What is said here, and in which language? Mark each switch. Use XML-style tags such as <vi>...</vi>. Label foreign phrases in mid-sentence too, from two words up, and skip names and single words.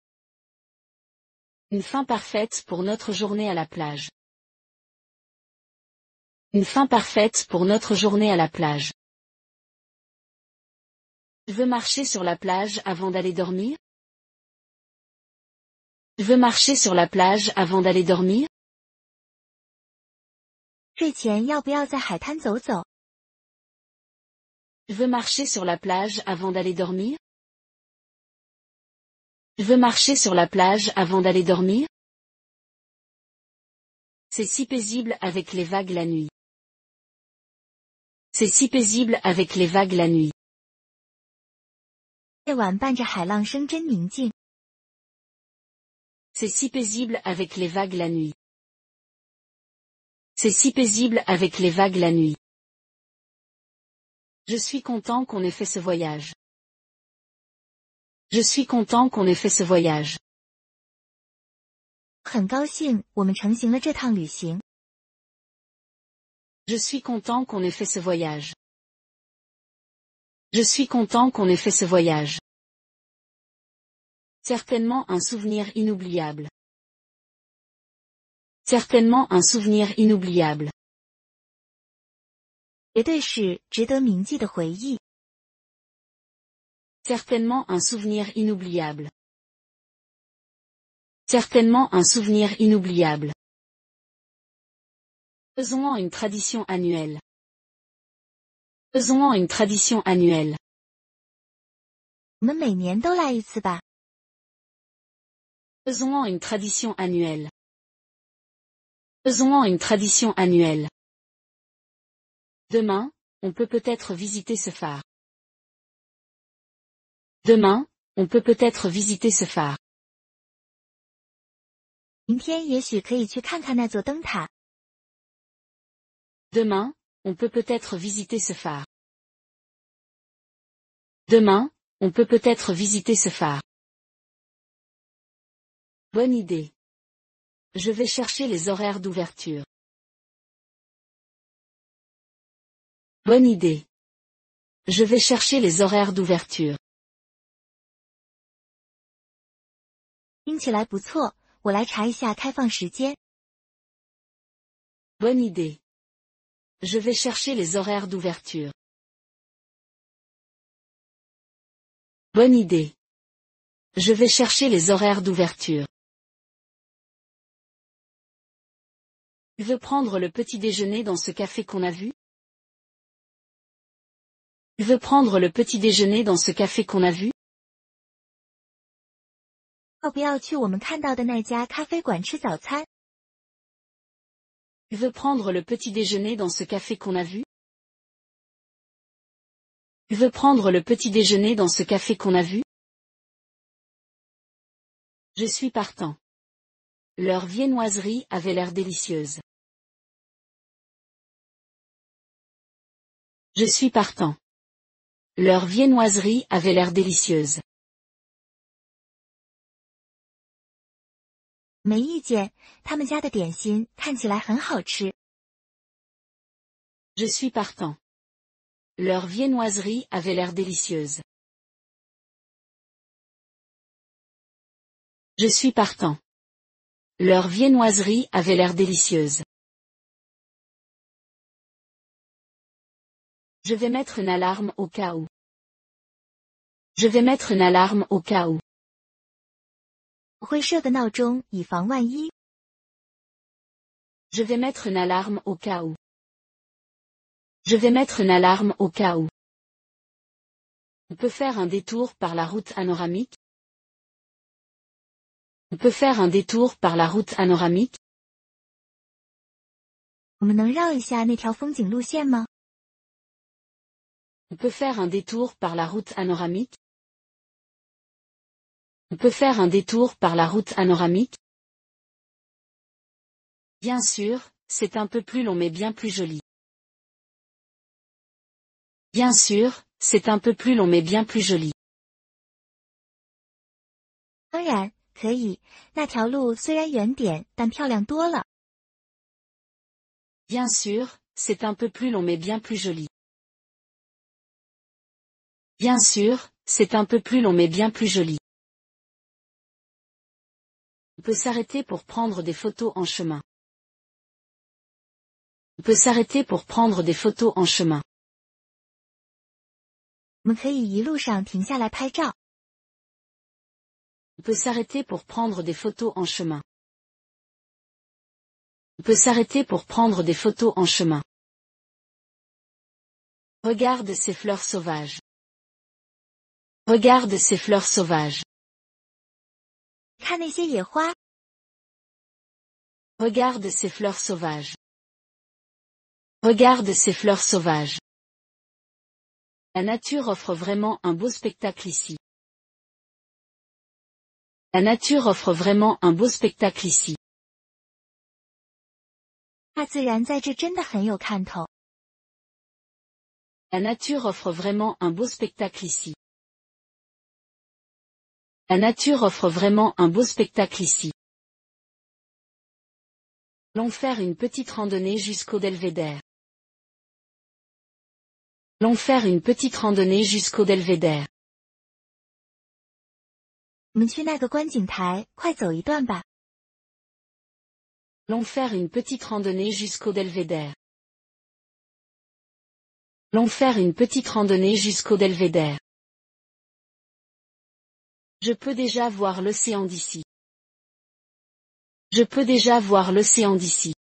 <fr>Une fin parfaite pour notre journée à la plage. Une fin parfaite pour notre journée à la plage. Je veux marcher sur la plage avant d'aller dormir? Je veux marcher sur la plage avant d'aller dormir?</fr> <zh>睡前要不要在海滩走走？</zh> <fr>Je veux marcher sur la plage avant d'aller dormir? Je veux marcher sur la plage avant d'aller dormir? C'est si paisible avec les vagues la nuit. C'est si paisible avec les vagues la nuit.</fr> <zh>夜晚伴着海浪声真宁静。</zh> <fr>C'est si paisible avec les vagues la nuit. C'est si paisible avec les vagues la nuit. Je suis content qu'on ait fait ce voyage. Je suis content qu'on ait fait ce voyage.</fr> <zh>很高兴我们成行了这趟旅行。</zh> <fr>Je suis content qu'on ait fait ce voyage. Je suis content qu'on ait fait ce voyage. Certainement un souvenir inoubliable. Certainement un souvenir inoubliable.</fr> <zh>绝对是值得铭记的回忆。</zh> <fr>Certainement un souvenir inoubliable. Certainement un souvenir inoubliable. Faisons-en une tradition annuelle. Faisons-en une tradition annuelle.</fr> <zh>我们每年都来一次吧。</zh> <fr>Faisons-en une tradition annuelle. Faisons-en une tradition annuelle. Demain, on peut peut-être visiter ce phare. Demain, on peut peut-être visiter ce phare.</fr> <zh>明天也许可以去看看那座灯塔。</zh> <fr>Demain, on peut peut-être visiter ce phare. Demain, on peut peut-être visiter ce phare. Bonne idée. Je vais chercher les horaires d'ouverture. Bonne idée. Je vais chercher les horaires d'ouverture.</fr> <zh>听起来不错，我来查一下开放时间。</zh> <fr>Bonne idée. Je vais chercher les horaires d'ouverture. Bonne idée. Je vais chercher les horaires d'ouverture. Tu veux prendre le petit déjeuner dans ce café qu'on a vu? Tu veux prendre le petit déjeuner dans ce café qu'on a vu?</fr> <zh>要不要去我们看到的那家咖啡馆吃早餐？</zh> <fr>Tu veux prendre le petit déjeuner dans ce café qu'on a vu? Tu veux prendre le petit déjeuner dans ce café qu'on a vu? Je suis partant. Leur viennoiserie avait l'air délicieuse. Je suis partant. Leur viennoiserie avait l'air délicieuse.</fr> <zh>没意见，他们家的点心看起来很好吃。</zh> <fr>Je suis partant. Leur viennoiserie avait l'air délicieuse. Je suis partant. Leur viennoiserie avait l'air délicieuse. Je vais mettre une alarme au cas où. Je vais mettre une alarme au cas où.</fr> <zh>我会设个闹钟，以防万一。</zh> <fr>Je vais mettre une alarme au cas où. Je vais mettre une alarme au cas où. On peut faire un détour par la route anoramique. On peut faire un détour par la route anoramique.</fr> <zh>我们能绕一下那条风景路线吗？</zh> <fr>On peut faire un détour par la route anoramique. On peut faire un détour par la route anoramique. Bien sûr, c'est un peu plus long mais bien plus joli. Bien sûr, c'est un peu plus long mais bien plus joli.</fr> <zh>当然，可以。那条路虽然远点，但漂亮多了。</zh> <fr>Bien sûr, c'est un peu plus long mais bien plus joli. Bien sûr, c'est un peu plus long mais bien plus joli. On peut s'arrêter pour prendre des photos en chemin. On peut s'arrêter pour prendre des photos en chemin.</fr> <zh>我们可以一路上停下来拍照。</zh> <fr>On peut s'arrêter pour prendre des photos en chemin. On peut s'arrêter pour prendre des photos en chemin. Regarde ces fleurs sauvages. Regarde ces fleurs sauvages.</fr> <zh>看那些野花，</zh> <fr>Regarde ces fleurs sauvages. Regarde ces fleurs sauvages. La nature offre vraiment un beau spectacle ici. La nature offre vraiment un beau spectacle ici.</fr> <zh>大自然在这真的很有看头。</zh> <fr>La nature offre vraiment un beau spectacle ici. La nature offre vraiment un beau spectacle ici. Allons faire une petite randonnée jusqu'au Belvédère. Allons faire une petite randonnée jusqu'au Belvédère.</fr> <zh>我们去那个观景台，快走一段吧。</zh> <fr>Allons faire une petite randonnée jusqu'au Belvédère. Allons faire une petite randonnée jusqu'au Belvédère. Je peux déjà voir l'océan d'ici. Je peux déjà voir l'océan d'ici.</fr>